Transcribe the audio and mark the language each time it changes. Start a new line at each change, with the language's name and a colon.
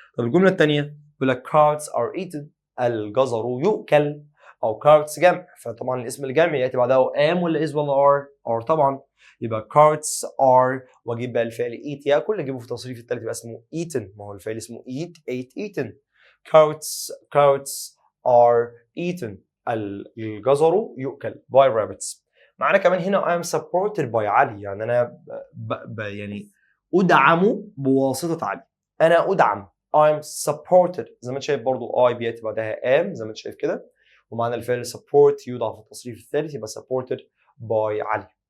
Arabic: طب الجمله الثانيه بيقول لك
English: carrots are eaten،
Arabic: الجزر يؤكل، او carrots جمع، فطبعا الاسم الجمع ياتي بعدها am ولا is ولا are طبعا، يبقى
English: carrots are،
Arabic: واجيب بقى الفعل eat ياكل، اجيبه في التصريف الثالث يبقى اسمه eaten، ما هو الفعل اسمه
English: eat ate eaten. carrots are eaten،
Arabic: الجزر يؤكل
English: by rabbits.
Arabic: معنى كمان هنا
English: I am supported by
Arabic: علي، يعني انا يعني ادعم بواسطه علي، انا ادعم
English: I'm supported،
Arabic: زي ما انت شايف برضو I بياتي بعدها am زي ما انت شايف كده، ومعنى الفعل support يوضع في التصريف الثالث يبقى
English: supported by
Arabic: علي.